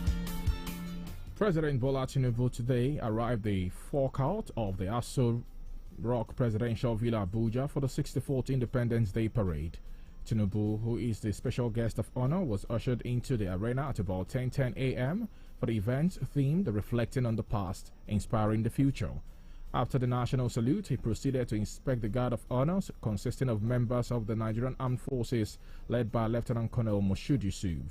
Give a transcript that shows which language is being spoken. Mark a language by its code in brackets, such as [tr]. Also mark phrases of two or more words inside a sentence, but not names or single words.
[en] President Bola Tinubu today arrived the forkout of the Aso Rock Presidential Villa Abuja for the 64th Independence Day Parade. Tinubu, who is the special guest of honor, was ushered into the arena at about 10:10 a.m. for the event themed Reflecting on the Past, Inspiring the Future. After the national salute, he proceeded to inspect the Guard of Honors, consisting of members of the Nigerian Armed Forces, led by Lieutenant Colonel Moshood Yusuf.